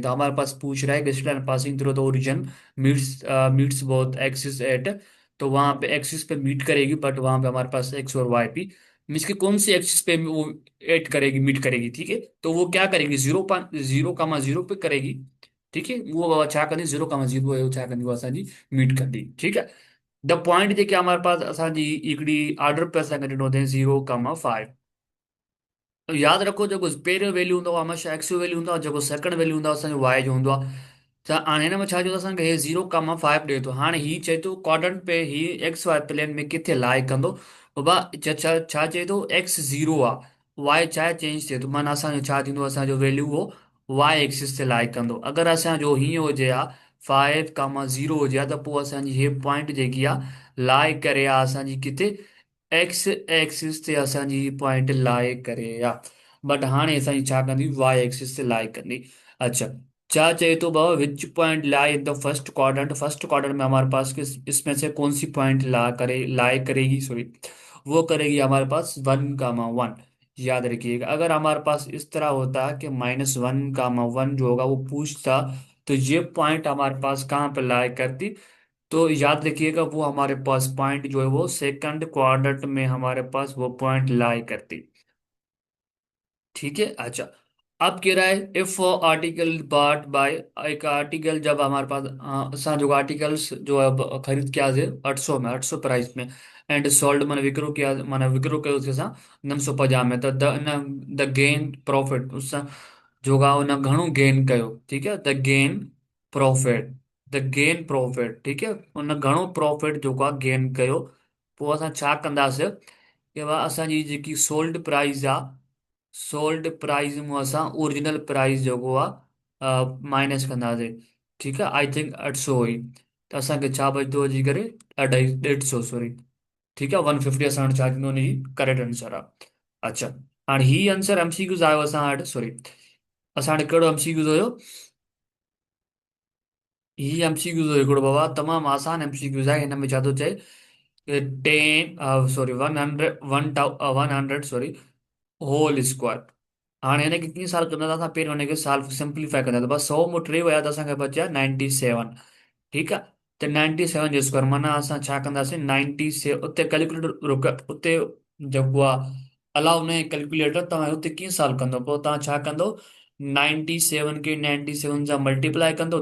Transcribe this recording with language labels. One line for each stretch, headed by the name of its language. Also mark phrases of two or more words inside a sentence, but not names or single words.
Urdu: تو ہمارے پاس پوچھ رہا ہے کہ
English: straight line passing through the origin meets meets both axis at,
Urdu: تو وہاں پہ ایکسس پہ میٹ کرے گی، بٹ وہاں پہ ہمارے پاس ایکس اور وائی بھی مینز کے کون سی ایکسس پہ وہ ایٹ کرے گی، میٹ کرے گی. ٹھیک ہے، تو وہ کیا کرے گی، زیرو کاما زیرو پہ کرے گی. ٹھیک ہے,
Sindhi: वो छा कंदी 0,0 है, छा कंदी वो असांजी मीट कंदी।
Urdu: ٹھیک ہے,
English: the point
Sindhi: जेके
Urdu: ہمارے پاس
Sindhi: असांजी हिकिड़ी आर्डर पे असां ॾिनो अथई 0,5। तो यादि रखो, जेको पहिरियों वैल्यू हूंदो आहे हमेशह एक्स जो वैल्यू हूंदो आहे, जेको
English: second value
Sindhi: हूंदो आहे असांजो वाई जो हूंदो आहे। त हाणे हिन में छा चयो, असांखे हे 0,5 ॾिए थो। हाणे ही चए थो क्वाड्रेंट पे ही
English: x y plane
Sindhi: में किथे लाई कंदो। बाबा छा चए थो, एक्स ज़ीरो आहे, वाई छा आहे, चेंज थिए थो, माना असांजो छा थींदो, असांजो वैल्यू उहो
English: y axis
Sindhi: ते लाई कंदो। अगरि असांजो हीअं हुजे हा 5,0 हुजे हा, त पोइ असांजी हे पॉइंट जेकी आहे लाई करे आहे असांजी किथे,
English: x axis
Sindhi: ते असांजी पॉइंट लाए करे आ। बट हाणे असांजी छा कंदी,
English: y axis
Sindhi: ते लाए कंदी।
Urdu: اچھا، کیا چاہیے تو بابا
English: which point lie in the first quadrant. first quadrant
Urdu: میں ہمارے پاس اس میں سے کون سی پوائنٹ لائے کرے گی، سوری، وہ کرے گی ہمارے پاس 1,1. یاد رکھیے گا، اگر ہمارے پاس اس طرح ہوتا کہ -1,1 جو ہوگا وہ پوچھتا، تو یہ پوائنٹ ہمارے پاس کہاں پہ لائی کرتی. تو یاد رکھیے گا، وہ ہمارے پاس پوائنٹ جو ہے وہ
English: second quadrant
Urdu: میں ہمارے پاس وہ پوائنٹ لائی کرتی. ٹھیک ہے، اچھا، اب کہہ رہا ہے
English: if article bought by,
Urdu: ایک آرٹیکل جب ہمارے پاس
Sindhi: असां जो आर्टिकल्स जो
Urdu: ہے خرید کے آج 800 میں، 800 پرائس میں,
English: and sold
Urdu: مانا وکرو کیا,
Sindhi: माना विक्रो कयो उसके सां 950 में, त
English: the gain profit
Sindhi: उस जो का उन घणो गेन कयो।
Urdu: ٹھیک ہے,
English: profit the gain profit
Urdu: ٹھیک ہے,
Sindhi: उन घणो प्रॉफिट जो का गेन कयो। पोइ असां छा कंदासीं कि भाई असांजी जेकी
English: sold price
Sindhi: आहे,
English: sold price
Sindhi: में असां
English: original price
Sindhi: जेको आहे माइनस कंदासीं। ठीकु आहे,
English: I think
Sindhi: 800 हुई, त असांखे छा बचंदो अची करे, 150 सॉरी। ठीकु आहे, 150 असां वटि छा थींदो, हुनजी
English: correct answer
Sindhi: आहे। अच्छा, हाणे ही
English: answer MCQs
Sindhi: आयो असां वटि, सॉरी, असां वटि कहिड़ो एमसीक्यूज़ हुयो, ही एमसीक्यूज़ हुयो हिकिड़ो बाबा, तमामु आसान एमसीक्यूज़ आहे। हिन में छा थो चए, 10
English: sorry 100 sorry whole square.
Sindhi: हाणे हिनखे कीअं सॉल्व कंदा, असां पहिरियों हिनखे
English: solve simplify
Sindhi: कंदा, त बस 100 मूं 3 विया त असांखे बचिया 97। ठीकु आहे, त 97 जो स्क्वायर माना असां छा कंदासीं, 97 उते कैलकुलेटर रुक, उते जेको आहे अलाउ न आहे कैलकुलेटर, तव्हां हुते कीअं सॉल्व कंदो, पोइ तव्हां छा कंदो, 97 खे 97 सां मल्टीप्लाए कंदो।